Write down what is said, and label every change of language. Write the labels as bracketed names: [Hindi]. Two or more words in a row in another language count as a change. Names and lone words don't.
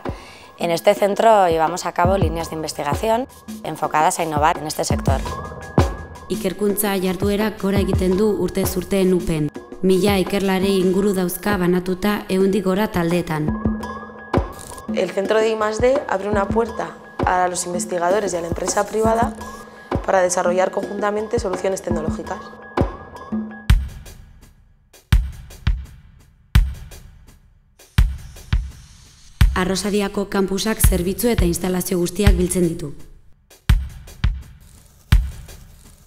[Spanish] En este centro llevamos a cabo líneas de investigación enfocadas a innovar en este sector. [Basque] Ikerkuntza jarduerak gora egiten du urtez urte NUPEN. 1000 ikerlari inguru dauzka banatuta 100 gora taldeetan. [Spanish] El centro de I+D abre una puerta a los investigadores y a la empresa privada para desarrollar conjuntamente soluciones tecnológicas. [Basque] Arrosadiako kanpusak zerbitzu eta instalazio guztiak biltzen ditu.